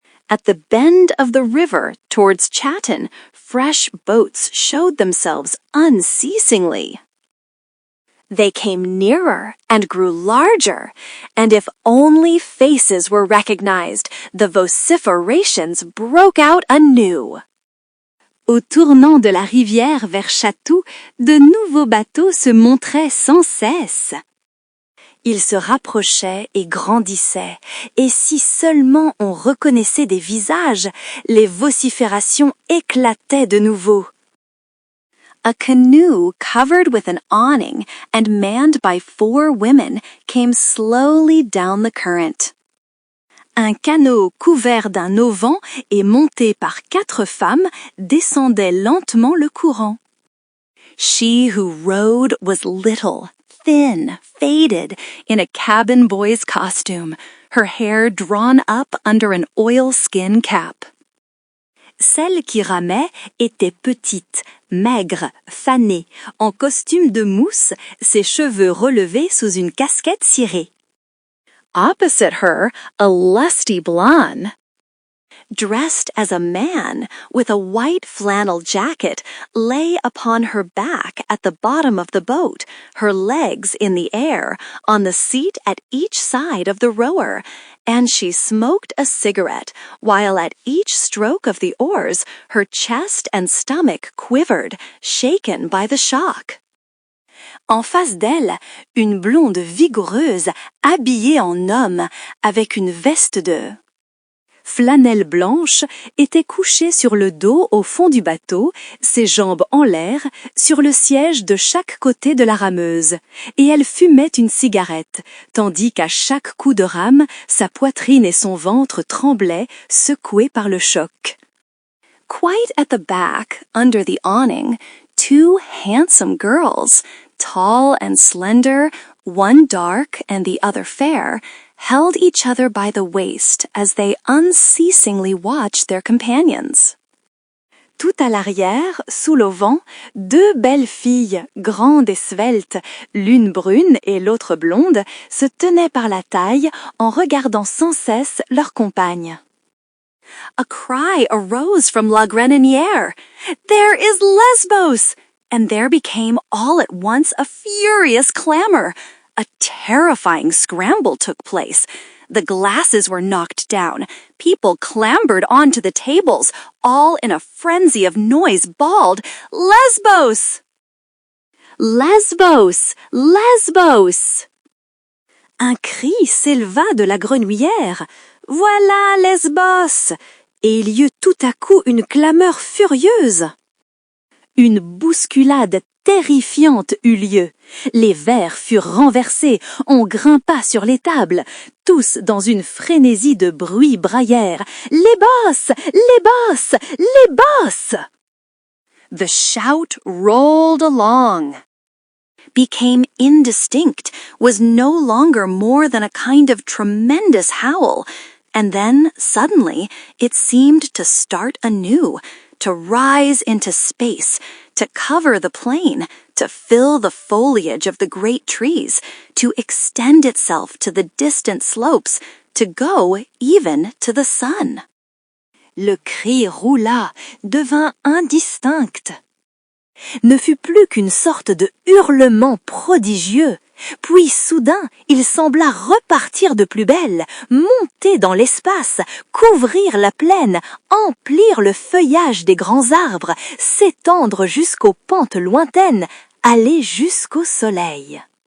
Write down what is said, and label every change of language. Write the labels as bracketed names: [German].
[English] At the bend of the river towards Chatham, fresh boats showed themselves unceasingly. They came nearer and grew larger, and if only faces were recognized, the vociferations broke out anew. [French] Au tournant de la rivière vers Chatou, de nouveaux bateaux se montraient sans cesse. Ils se rapprochaient et grandissaient, et si seulement on reconnaissait des visages, les vociférations éclataient de nouveau. [English] A canoe covered with an awning and manned by 4 women came slowly down the current. [French] Un canot couvert d'un auvent et monté par 4 femmes descendait lentement le courant. [English] She who rowed was little, thin, faded, in a cabin boy's costume, her hair drawn up under an oilskin cap. [French] Celle qui ramait était petite, maigre, fanée, en costume de mousse, ses cheveux relevés sous une casquette cirée. [English] Opposite her, a lusty blonde, dressed as a man with a white flannel jacket, lay upon her back at the bottom of the boat, her legs in the air, on the seat at each side of the rower, and she smoked a cigarette, while at each stroke of the oars her chest and stomach quivered, shaken by the shock. [French] En face d'elle, une blonde vigoureuse, habillée en homme, avec une veste de flanelle blanche, était couchée sur le dos au fond du bateau, ses jambes en l'air, sur le siège de chaque côté de la rameuse, et elle fumait une cigarette, tandis qu'à chaque coup de rame, sa poitrine et son ventre tremblaient, secoués par le choc. [English] Quite at the back, under the awning, 2 handsome girls, tall and slender, one dark and the other fair, held each other by the waist as they unceasingly watched their companions. [French] Tout à l'arrière, sous l'auvent, 2 belles filles, grandes et sveltes, l'une brune et l'autre blonde, se tenaient par la taille en regardant sans cesse leur compagne. [English] A cry arose from La Greninière. "There is Lesbos!" And there became all at once a furious clamor. A terrifying scramble took place. The glasses were knocked down. People clambered onto the tables, all in a frenzy of noise bawled, "Lesbos! Lesbos! Lesbos!" [French] Un cri s'éleva de la grenouillère. "Voilà Lesbos!" Et il y eut tout à coup une clameur furieuse. Une bousculade terrifiante eut lieu. Les verres furent renversés, on grimpa sur les tables, tous dans une frénésie de bruit braillèrent. Les bosses! Les bosses! Les bosses! [English] The shout rolled along, became indistinct, was no longer more than a kind of tremendous howl, and then, suddenly, it seemed to start anew, to rise into space, to cover the plain, to fill the foliage of the great trees, to extend itself to the distant slopes, to go even to the sun. [French] Le cri roula, devint indistinct. Ne fut plus qu'une sorte de hurlement prodigieux. Puis soudain, il sembla repartir de plus belle, monter dans l'espace, couvrir la plaine, emplir le feuillage des grands arbres, s'étendre jusqu'aux pentes lointaines, aller jusqu'au soleil.